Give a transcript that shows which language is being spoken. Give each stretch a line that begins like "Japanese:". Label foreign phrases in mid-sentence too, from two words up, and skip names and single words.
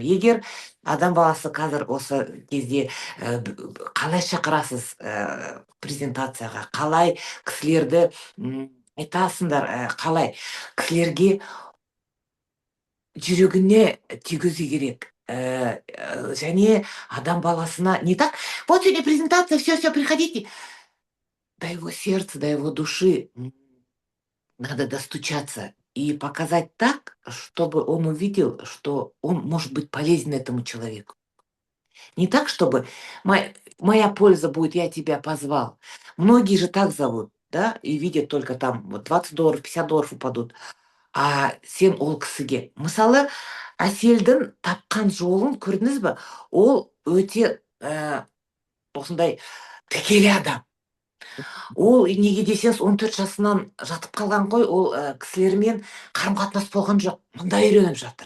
Kazakh: Егер адам баласы қазір осы кезде қалай шақырасыз презентацияға, қалай кісілерді айтасыңдар, қалай кісілерге жүрегіне тигізу керек. Және адам баласына
Russian: не так, вот сегодня презентация, все, приходите. До его сердца, до его души надо достучаться и показать так, чтобы он увидел, что он может быть полезен этому человеку. Не так, чтобы моя польза будет, я тебя позвал. Многие же так зовут, да, и видят только там вот $20, $50 упадут.
Kazakh: Сен ол кісіге. Мысалы, Әселдің тапқан жолын көрдіңіз бе? Ол өте осындай тікелей адам. Ол неге десеңіз 14 жасынан жатып қалған ғой, ол кісілермен қарым-қатынас болған жоқ, мында үйреніп жатыр.